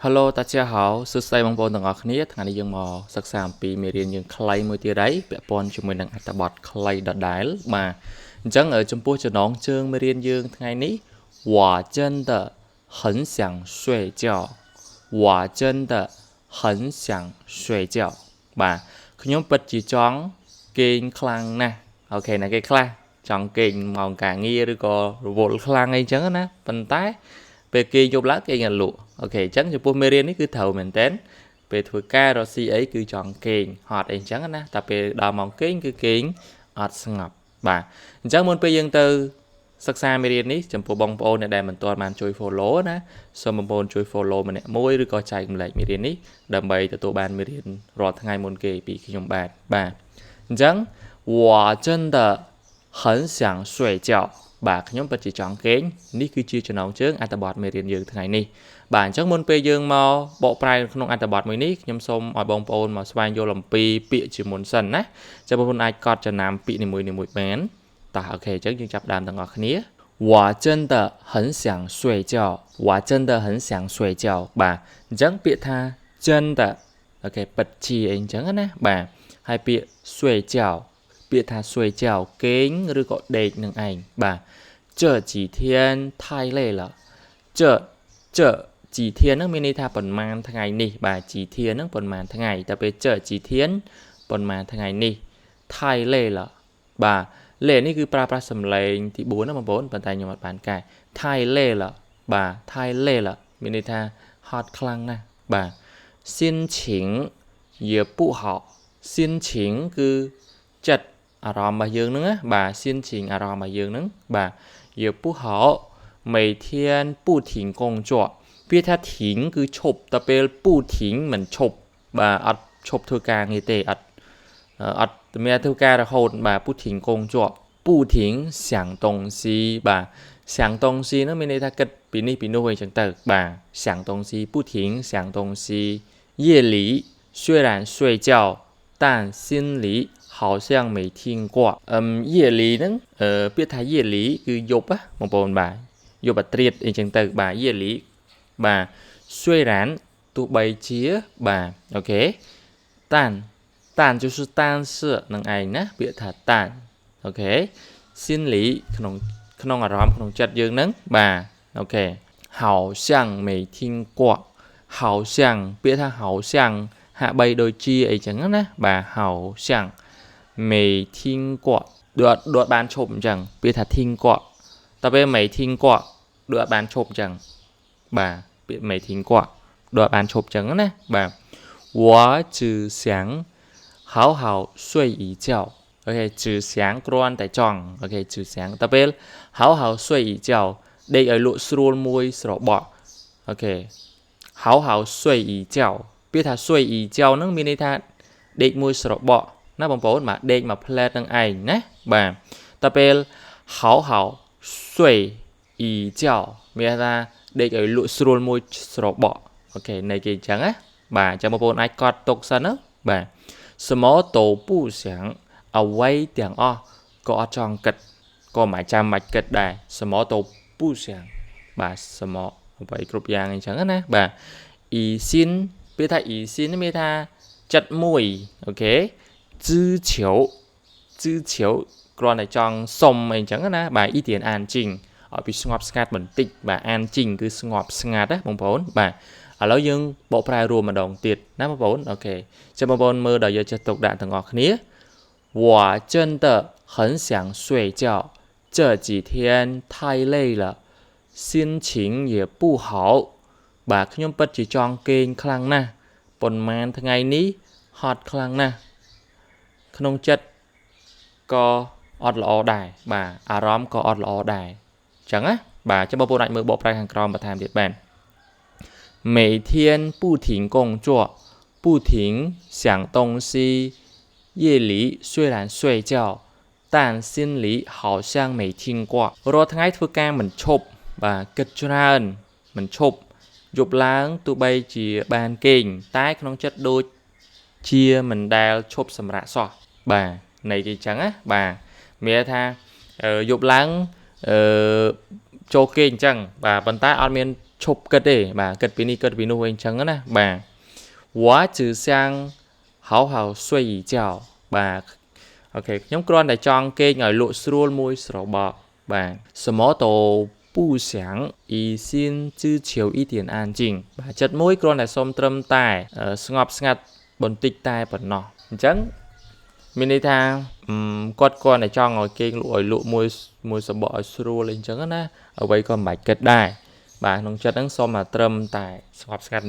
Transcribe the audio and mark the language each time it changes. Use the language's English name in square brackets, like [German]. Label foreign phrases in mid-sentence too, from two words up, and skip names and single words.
[Khmer] Hello តាជាហៅសួស្តីបងប្អូនទាំងអស់គ្នាថ្ងៃនេះយើងមកសិក្សាអំពីមេរៀនយើងខ្លីមួយទៀតហើយពាក់ព័ន្ធជាមួយនឹងអត្ថបទខ្លីដដែលបាទអញ្ចឹងចំពោះចំណងជើងមេរៀនយើងថ្ងៃនេះ我 [Chinese] 真的很想睡觉我真的很想睡觉 [Khmer] បាទខ្ញុំពិតជាចង់គេងខ្លាំងណាស់អូខេណាគេខ្លះចង់គេងម៉ោងការ ងារឬក៏រវល់ខ្លាំងអីចឹងណាប៉ុន្តែពេលគេយប់ឡើងគេអត់លក់អូខេអញ្ចឹងចំពោះមេរៀននេះគឺត្រូវមែនតើពេលធ្វើការរកស៊ីអីគឺចង់គេងហត់អីអញ្ចឹងណាតែពេលដល់ម៉ោងគេងគឺគេងអត់ស្ងប់បាទអញ្ចឹងមុនពេលយើងទៅសិក្សាមេរៀននេះចំពោះបងប្អូនអ្នកដែលមិនទាន់បានជួយ follow ណាសូមបងប្អូនជួយ follow ម្នាក់មួយឬក៏ចែករំលែកមេរៀននេះដើម្បីទទួលបានមេរៀនរាល់ថ្ងៃមុនគេពីខ្ញុំបាទអញ្ចឹង [Chinese] 我真的很想睡觉 [Khmer] បាទខ្ញុំពិតជាចង់គេងនេះគឺជាចំណងជើងអត្ថបទមេរៀនយើងថ្ងៃនេះបាទអញ្ចឹងមុនពេលយើងមកបកប្រែក្នុងអត្ថប ទមួយនេះខ្ញុំសូមឲ្យបងប្អូនមកស្វែងយល់អំពីពាក្យជាមុនសិនណាចាំបងប្អូនអាចកត់ចំណាំពាក្យនីមួយ ៗបានតោះអូខេអញ្ចឹងយើងចាប់ដើមទាំងអស់គ្នា [Chinese] 我真的很想睡觉我真的很想睡觉 [Khmer] បាទអញ្ចឹងពាក្យថា真的អូខេពិតជាអីអញ្ចឹងណាបាទហើយពាក្យ睡觉ពាក្យថា睡觉គេងឬក៏ដេកនឹងឯងបាទ [Chinese] 这几天太累了这几天 [Khmer] ហ្នឹងមានន័យថាប៉ុន្មានថ្ងៃនេះបាទ几天ហ្នឹង ប៉ុន្មានថ្ងៃតែពេល [Chinese] 这几天 [Khmer] ប៉ុន្មានថ្ងៃនេះ [Chinese] 太累了 [Khmer] បាទលេនេះគឺប្រើប្រាស់សំឡេងទី4ណា បងប្អូនប៉ុន្តែខ្ញុំអត់បានកែ [Chinese] 太累了 [Khmer] បាទ [Chinese] 太累了 [Khmer] មានន័យថាហត់ខ្លាំងណាស់បាទ [Chinese] 心情也不好心情 [Khmer] គឺចិត្តអារម្មណ៍របស់យើងហ្នឹងណាបាទ心情អារម្មណ៍របស់យើងហ្នឹងបាទ [Chinese] 也不好每天不停工作 [Khmer] ពាក្យថា停គឺឈប់តែពេល不停មិនឈប់បាទអត់ឈប់ធ្វើការងារទេអត់មាន ធ្វើការរហូតបាទ [Chinese] 不停工作不停想东西 [Khmer] បាទ [Chinese] 想东西 [Khmer] ហ្នឹងមានន័យថាគិតពីនេះពីនោះអីចឹងទៅបាទ [Chinese] 想东西不停想东西夜里虽然睡觉但心里好像没听过夜里 [Khmer] ហ្នឹងពាក្យថា夜里គឺយប់ណាបងប្អូនបាទយប់អាត្រៀតអីចឹងទៅបាទ夜里បាទ虽然ទោះបីជាបាទអូខេ [Chinese] 但就是但是 [Khmer] នឹងឯងណាពាក្យថា但អូខេ心里ក្នុងអារម្មណ៍ក្នុងចិត្តយើងហ្នឹងបាទអូខេ [Chinese] 好像没听过好像 [Khmer] ពាក្យថា好像ហាក់បីដូចជាអីចឹងណាបាទ [Chinese] 好像没听过 [Khmer] ដូចបានឈប់អញ្ចឹងពាក្យថា听过តែពេល [Chinese] 没听过 [Khmer] ដូចបានឈប់អញ្ចឹងបាទពាក្យ [Chinese] 没听过 [Khmer] ដូចបានឈប់អញ្ចឹងណាបាទ [Chinese] 我只想好好睡一觉 [Khmer] អូខេ [Chinese] 只想 [Khmer] គ្រាន់តែចង់ អូខេ [Chinese] 只想 [Khmer] តែពេល [Chinese] 好好睡一觉 [Khmer] ដេកឲ្យលក់ស្រួលមួយស្របក់អូខេ [Chinese] 好好睡一觉 [Khmer] ពាក្យថា [Chinese] 睡一觉 [Khmer] ហ្នឹងមានន័យថាដេក មួយស្របក់ណាបងប្អូនបាទដេកមួយផ្លែតនឹងឯងណាបាទតែពេល [Chinese] 好好睡一觉 [Khmer] មាន ថាដេកឲ្យលក់ស្រួលមួយស្របក់អូខេន័យគេអញ្ចឹងណាបាទចាំបងប្អូនអាចកត់ទុកសិនណាបាទ [Chinese] 什么都不想 [Khmer] អ្វីទាំងអស់ក៏អត់ចង់គិតក៏មិនចាំបាច់គិតដែរ [Chinese] 什么都不想 [Khmer] បាទ什么អ្វីគ្រប់យ៉ាងអញ្ចឹងណាបាទអ៊ីស៊ីនពាក្យថាអ៊ីស៊ីនមានថាចិត្តមួយអូខេ [Chinese] 支求 [Khmer] គ្រាន់តែចង់សុំអីចឹងណាបាទ [Chinese] 一点安静 [Khmer] ឲ្យពីស្ងប់ស្ងាត់បន្តិចបាទអានជីងគឺស្ងប់ស្ងាត់ណាបងប្អូនបាទឥឡូវយើងបកប្រែរួមម្ដងទៀតណាបងប្អូនអូខេ ចាំបងប្អូនមើលដល់យកចិត្តទុកដាក់ទាំងអស់គ្នា [Chinese] 我真的很想睡觉这几天太累了心情也不好 [Khmer] បាទខ្ញុំពិតជាចង់ គេងខ្លាំងណាស់ប៉ុន្មានថ្ងៃនេះហត់ខ្លាំងណាស់ក្នុងចិត្តក៏អត់ល្អដែរបាទអារម្មណ៍ក៏អត់ល្អ ដែរអញ្ចឹងណាបាទចាំបងប្អូនអាចមើលបកប្រែខាងក្រោមបន្ថែមទៀតបាន [Chinese] 每天不停工作不停想东西夜里虽然睡觉但心里好像没听过 [Khmer] រាល់ថ្ងៃធ្វើការមិនឈប់បាទគិតច្រើនមិនឈប់យប់ឡើងទោះបីជាបានគេងតែក្នុងចិត្តដូចជាមិនដែលឈប់សម្រាកសោះបាទន័យគេអញ្ចឹងណាបាទមានថាយប់ឡើងចូលគេងអញ្ចឹងបាទប៉ុន្តែអត់មាន ឈប់គិតទេបាទគិតពីនេះគិតពីនោះអីអញ្ចឹងណាបាទ [Chinese] 我只想好好睡一觉 [Khmer] បាទអូខេខ្ញុំគ្រាន់តែចង់គេងឲ្យលក់ស្រួលមួយស្របកបាទ [Chinese] 什么都不想一心只求一点安静 [Khmer] បាទចិត្តមួយគ្រាន់តែសុំ ត្រឹមតែស្ងប់ស្ងាត់បន្តិចតែប៉ុណ្ណោះអញ្ចឹងមានន័យថាគាត់គ្រាន់តែចង់ឲ្យគេងលក់មួយសបកឲ្យស្រួលអីអញ្ចឹងណាអ្វីក៏មិនបាច់គិតដែរបាទក្នុងចិត្តហ្នឹងសុំតែត្រឹមតែស្ងប់ស្ងាត់